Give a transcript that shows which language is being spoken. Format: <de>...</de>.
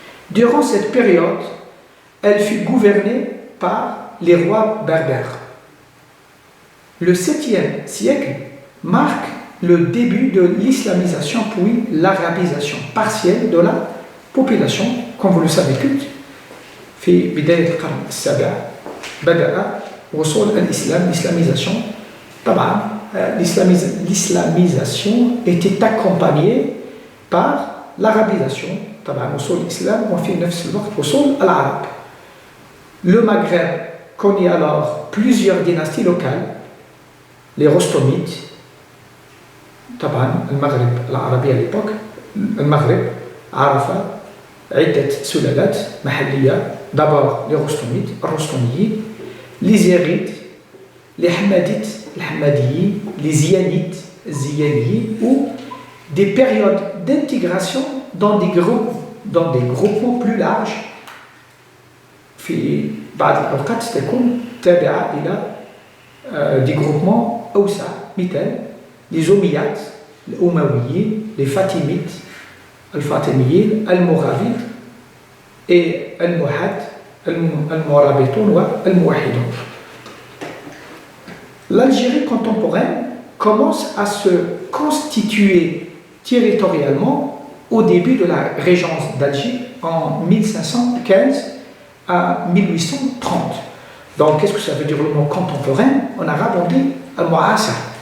<fr>Durant cette période, elle fut gouvernée par les rois berbères. Le 7e siècle marque le début de l'islamisation puis l'arabisation partielle de la population, comme vous le savez tous.</fr> <ar>في بداية القرن السابع بدأ وصول الإسلام l'islamisation.</ar> <fr>طبعا l'islamisation était accompagnée par l'arabisation.</fr> <ar>طبعا وصول الإسلام وفي نفس الوقت وصول العرب.</ar> <fr>Le Maghreb connaît alors plusieurs dynasties locales, les Rostomides.</fr> <ar>طبعا المغرب العربي</ar> <fr>à l'époque</fr> <ar>المغرب عرف عدة سلالات محلية.</ar> <fr>D'abord les Rostomides, الرستميين, les Ziyarides, les Hamadites, les Hamadiyin, les Ziyanites, Ziyaniyin, ou des périodes d'intégration dans des groupements plus larges.</fr> <ar>في بعض الأوقات تكون تابعة إلى des groupements أوسع مثل les Omeyyades, les Umayyads, les Fatimides, الفاطميين, المغاvides et المرابطون والموحدون.</ar> <fr>L'Algérie contemporaine commence à se constituer territorialement au début de la régence d'Alger en 1515 à 1830. Donc, qu'est-ce que ça veut dire le mot contemporain? En arabe, on dit al-mu'asir.</fr>